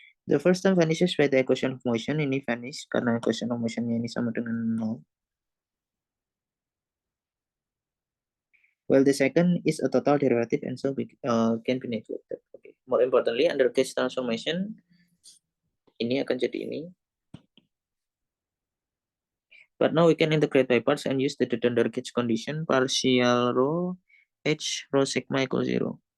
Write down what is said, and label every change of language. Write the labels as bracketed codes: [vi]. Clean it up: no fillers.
[en] The first term vanishes by the equation of motion. [id] Ini vanish karena equation of motionnya ini sama dengan 0. [en] While the second is a total derivative and so can be neglected. Okay. More importantly, under Gauge transformation, [id] ini akan jadi ini. [en] But now we can integrate by parts and use the under Gauge condition, partial rho h rho sigma equals 0.